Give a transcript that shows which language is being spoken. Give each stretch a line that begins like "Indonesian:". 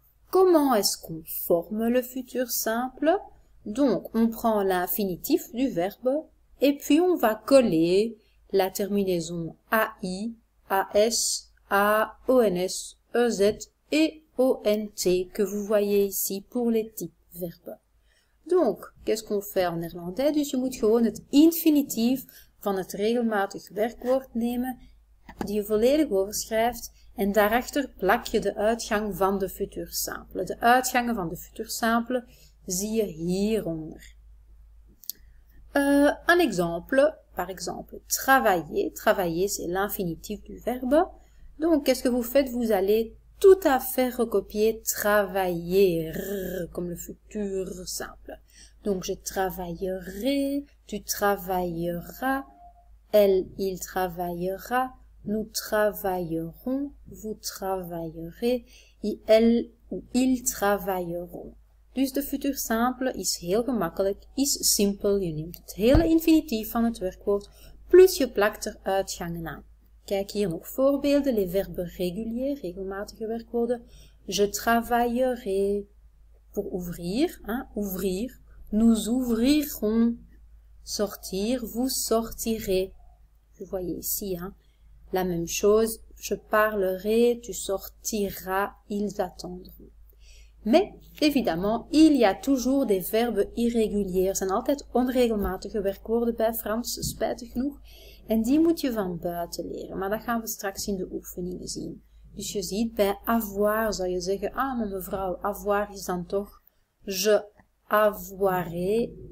French: Comment est-ce qu'on forme le futur simple? Donc, on prend l'infinitif du verbe et puis on va coller la terminaison AI, AS, A, ONS, EZ et ONT que vous voyez ici pour les types verbes. Donc, qu'est-ce qu'on fait en néerlandais?
Dutch: Dus je moet gewoon het infinitief van het regelmatig werkwoord nemen, die je volledig overschrijft en daarachter plak je de uitgang van de futur simple. De uitgangen van de futur simple zie je hieronder.
French: Un exemple, par exemple, travailler. Travailler, c'est l'infinitif du verbe. Donc, qu'est-ce que vous faites? Vous allez tout à fait recopier travailler, comme le futur simple. Donc, je travaillerai, tu travailleras, elle, il travaillera, nous travaillerons, vous travaillerez, elle ou ils travailleront.
Dutch: Dus de futur simple is heel gemakkelijk, is simpel. Je neemt het hele infinitief van het werkwoord, plus je plakt er uitgangen aan. Kijk hier nog voorbeelden,
French: les verbes réguliers,
Dutch: regelmatige werkwoorden.
French: Je travaillerai, pour ouvrir, hein, ouvrir. Nous ouvrirons, sortir, vous sortirez. Vous voyez ici, hein, la même chose. Je parlerai, tu sortiras, ils attendront. Mais, évidemment, il y a toujours des verbes irréguliers.
Dutch: Er zijn altijd onregelmatige werkwoorden bij Frans, spijtig genoeg. En die moet je van buiten leren. Maar dat gaan we straks in de oefeningen zien. Dus je ziet, bij avoir zou je zeggen, ah, maar mevrouw, avoir is dan toch je avoirai.